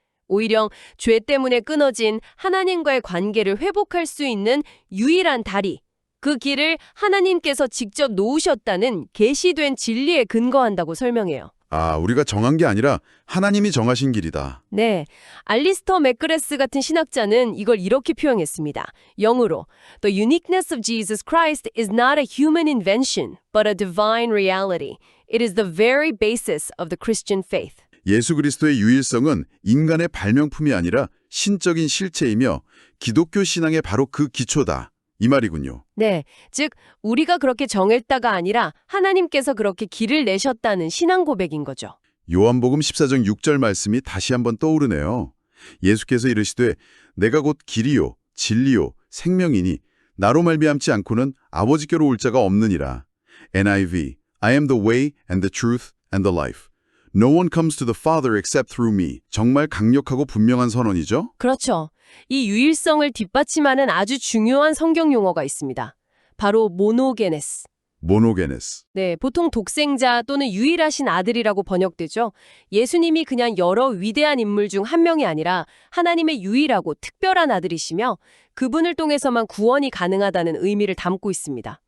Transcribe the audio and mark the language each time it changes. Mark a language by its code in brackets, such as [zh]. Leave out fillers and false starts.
[ko] 오히려 죄 때문에 끊어진 하나님과의 관계를 회복할 수 있는 유일한 다리, 그 길을 하나님께서 직접 놓으셨다는 계시된 진리에 근거한다고 설명해요. 우리가 정한 게 아니라 하나님이 정하신 길이다. 네, 알리스터 맥그레스 같은 신학자는 이걸 이렇게 표현했습니다. 영어로 [en] The uniqueness of Jesus Christ is not a human invention, but a divine reality. It is the very basis of the Christian faith. [ko] 예수 그리스도의 유일성은 인간의 발명품이 아니라 신적인 실체이며 기독교 신앙의 바로 그 기초다. 이 말이군요. 네, 즉 우리가 그렇게 정했다가 아니라 하나님께서 그렇게 길을 내셨다는 신앙 고백인 거죠. 요한복음 14장 6절 말씀이 다시 한번 떠오르네요. 예수께서 이르시되 내가 곧 길이요 진리요 생명이니 나로 말미암지 않고는 아버지께로 올 자가 없느니라. [en] NIV I am the way and the truth and the life. No one comes to the Father except through me. [ko] 정말 강력하고 분명한 선언이죠? 그렇죠. 이 유일성을 뒷받침하는 아주 중요한 성경 용어가 있습니다. 바로 모노게네스. 모노게네스. 네, 보통 독생자 또는 유일하신 아들이라고 번역되죠. 예수님이 그냥 여러 위대한 인물 중 한 명이 아니라 하나님의 유일하고 특별한 아들이시며 그분을 통해서만 구원이 가능하다는 의미를 담고 있습니다.